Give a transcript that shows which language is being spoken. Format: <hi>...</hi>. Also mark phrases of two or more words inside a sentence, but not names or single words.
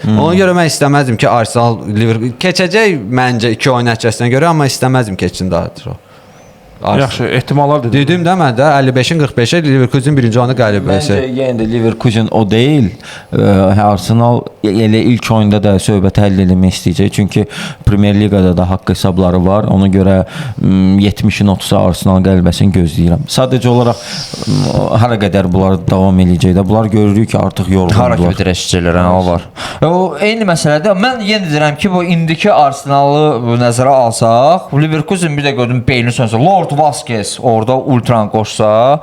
<az>Ona görə mən istəməzdim ki, Arsenal Liverpool keçəcək məncə 2 oyun nəticəsinə görə, amma istəməzdim keçsin daha çox. Yaxşı, ehtimallar dedim. Dedim də mən də 55-in 45-ə Leverkusen birinci oyunu qalib Məncə versə. yenə də Leverkusen o deyil. Arsenal elə ilk oyunda da söhbəti həll etmək istəyəcək. Çünki Premier Liqada da haqq hesabları var. Ona görə 70-in 30-a Arsenal qələbəsini gözləyirəm. Sadəcə olaraq hara qədər bunlar davam eləyəcək də. Bunlar görürük ki, artıq Hara kimi yorğundular. dirəşəcəklər, o var. O eyni məsələdir. Mən yenə deyirəm ki, bu indiki Arsenalı nəzərə alsaq, Leverkusen bir də gördüm beyni sönsə, Lord Vasquez orada ultran qoşsa,</az>